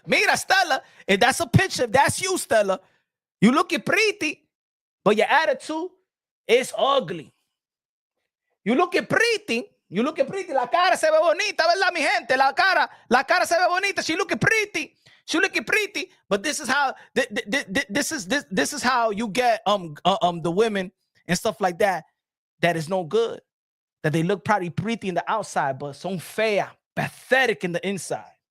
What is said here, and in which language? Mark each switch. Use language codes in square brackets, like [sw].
[en] Mira, Stella, if that's a picture, if that's you, Stella, you looking pretty, but your attitude is ugly. You looking pretty, [es] la cara se ve bonita, ¿verdad, mi gente? La cara se ve bonita, [en] she looking pretty, but this is how, this is how you get the women and stuff like that is no good, that they look probably pretty in the outside, but [es] son fea, [en] pathetic in the inside.